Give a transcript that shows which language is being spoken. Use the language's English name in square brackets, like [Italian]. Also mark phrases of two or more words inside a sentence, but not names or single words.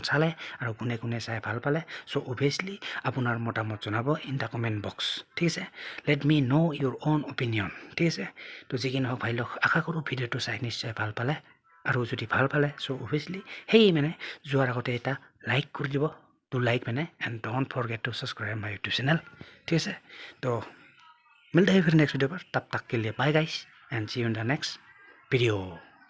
[Assamese] চালে আৰু কোনে চাই ভাল পালে [English] so obviously [Assamese] আপোনাৰ মতামত জনাব [English] in the comment box [Assamese] ঠিক আছে [English] let me know your own opinion [Assamese] ঠিক আছে তো যিকি নহওক ভাই লওক আশা কৰোঁ ভিডিঅ'টো চাই নিশ্চয় ভাল পালে আৰু যদি ভাল পালে [English] so obviously [Assamese] সেই মানে যোৱাৰ আগতে এটা লাইক কৰি দিব [English] to like [Assamese] মানে [English] and don't forget to subscribe my YouTube channel [Assamese] ঠিক আছে তো [Hindi] मिलते हैं फिर नेक्स्ट वीडियो पर तब तक के लिए [English] bye guys and see you in the next video